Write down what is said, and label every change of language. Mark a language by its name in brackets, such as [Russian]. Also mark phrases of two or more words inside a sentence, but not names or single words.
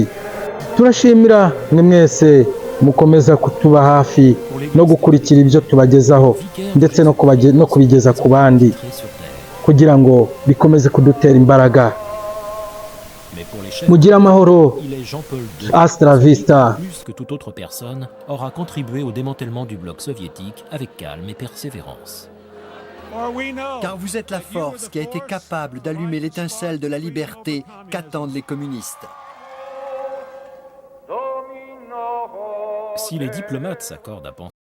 [Kinyarwanda] Turashimira mwe mwese mukomeza kutuba hafi no gukurikira ibyo tubagezaho ndetse no kubigeza ku bandi kugira ngo bikomeze kudutera imbaraga. Mugira amahoro. [Spanish] Hasta la vista. [French] Plus que toute autre personne, aura contribué au démantèlement du bloc soviétique avec calme et persévérance. Car vous êtes la force qui a été capable d'allumer l'étincelle de la liberté qu'attendent les communistes. Si les diplomates s'accordent à penser